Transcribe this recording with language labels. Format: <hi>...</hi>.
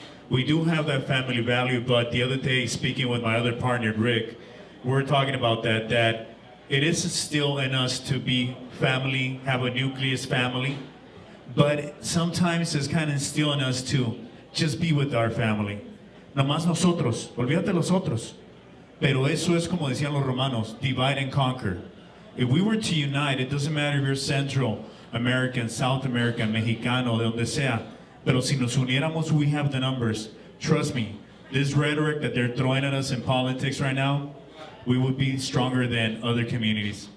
<en>We do have that family value, but the other day, speaking with my other partner, Rick, we're talking about that it is still in us to be family, have a nucleus family, but sometimes it's kind of instilled in us to just be with our family.</en> <es>Nomás nosotros, olvídate los otros. Pero eso es como decían los romanos,</es> <en>divide and conquer. If we were to unite, it doesn't matter if you're Central American, South American, Mexicano,</en> <es>de donde sea, pero si nos uniéramos,</es> <en>we have the numbers. Trust me, this rhetoric that they're throwing at us in politics right now, we would be stronger than other communities.</en>